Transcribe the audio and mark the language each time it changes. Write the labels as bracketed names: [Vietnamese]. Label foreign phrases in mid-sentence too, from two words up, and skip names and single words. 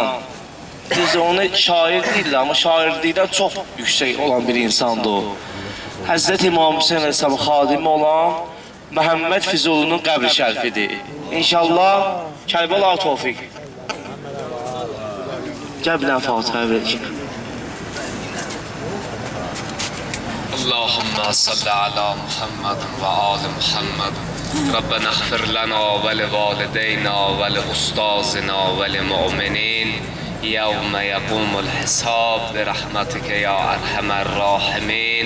[Azerbaijani] Biz onu şair deyirlər, amma şairlikdən çox yüksək olan bir insandır o. Həzrət İmam Hüseyin Əleyhisselam xadimi olan Məhəmməd Füzulinin qəbr-i şərifidir. İnşallah Kərbəla Tofiq. Gəl bir dənə Fatihə verək. [Arabic] اللهم صل على محمد وآل محمد ربنا اغفر لنا ولوالدينا ولأستاذنا وللمؤمنين يوم يقوم الحساب برحمتك يا أرحم الراحمين.